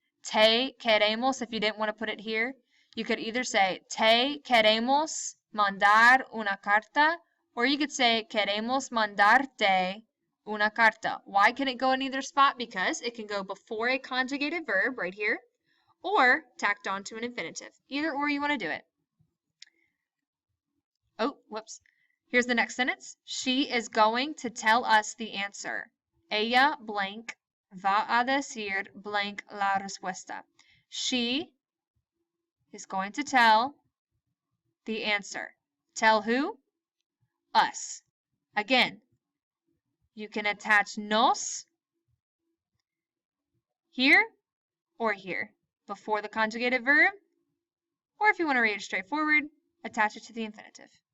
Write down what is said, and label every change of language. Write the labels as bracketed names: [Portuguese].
[Spanish] Te queremos, [English] if you didn't want to put it here, you could either say [Spanish] te queremos mandar una carta, [English] or you could say [Spanish] queremos mandarte una carta. [English] Why can it go in either spot? Because it can go before a conjugated verb right here, or tacked onto an infinitive. Either or you want to do it. Oh, whoops. Here's the next sentence. She is going to tell us the answer. [Spanish] Ella blank va a decir blank la respuesta. [English] She is going to tell the answer. Tell who? Us. Again, you can attach nos here or here before the conjugated verb, or if you want to read it straightforward, attach it to the infinitive.